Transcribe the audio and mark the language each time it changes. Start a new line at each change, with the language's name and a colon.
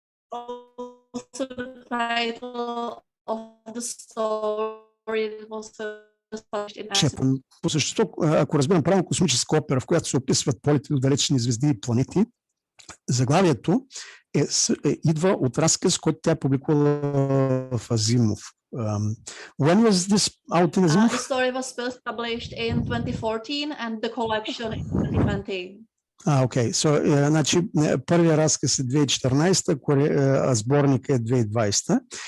English: Also the title of the story was published in NASA.
Bulgarian: По същество, ако разбирам правилно, космическа опера, в която се описват полети до далечни звезди и планети, заглавието идва от разказ, който тя публикувала в Азимов.
English: When was this out in Азимов? The story was first published in 2014 and the collection in 2020.
Bulgarian: Окей. Значи, първият разказ е 2014, а сборника е 2020.